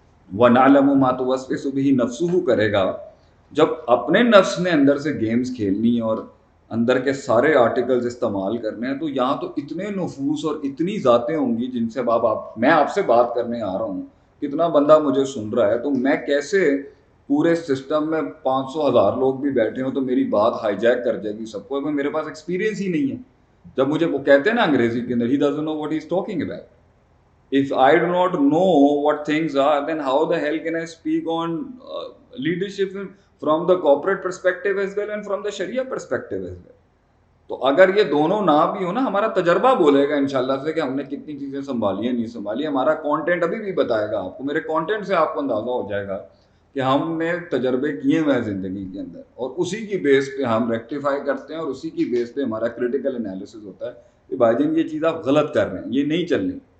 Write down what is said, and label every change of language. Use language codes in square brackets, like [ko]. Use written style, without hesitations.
[ar] وَنَعْلَمُ مَا تُوَسْوِسُ بِهِ نَفْسُهُ [ur] کرے گا، جب اپنے نفس نے اندر سے گیمز کھیلنی اور اندر کے سارے آرٹیکلز استعمال کرنے ہیں، تو یہاں تو اتنے نفوس اور اتنی ذاتیں ہوں گی جن سے میں آپ سے بات کرنے آ رہا ہوں، کتنا بندہ مجھے سن رہا ہے، تو میں کیسے پورے سسٹم میں 500,000 لوگ بھی بیٹھے ہوں تو میری بات ہائی جیک کر جائے گی سب کو، میرے پاس ایکسپیرینس ہی نہیں ہے۔ جب مجھے وہ کہتے ہیں نا انگریزی کے اندر، [en] he doesn't know what he's talking about. If I do not know what things are, then how the hell can I speak on leadership from the corporate perspective as well and from the Sharia perspective as well. [ur] تو اگر یہ دونوں نہ بھی ہو نا، ہمارا تجربہ بولے گا انشاءاللہ سے کہ ہم نے کتنی چیزیں سنبھالی ہیں نہیں سنبھالی، ہمارا کانٹینٹ ابھی بھی بتائے گا آپ کو، میرے کانٹینٹ سے آپ کو اندازہ ہو جائے گا کہ ہم نے تجربے کیے ہوئے ہیں زندگی کے اندر، اور اسی کی بیس پہ ہم ریکٹیفائی کرتے ہیں، اور اسی کی بیس پہ ہمارا کریٹیکل انالیسس ہوتا ہے کہ بھائی جان یہ چیز آپ غلط کر رہے ہیں، یہ نہیں چلنی،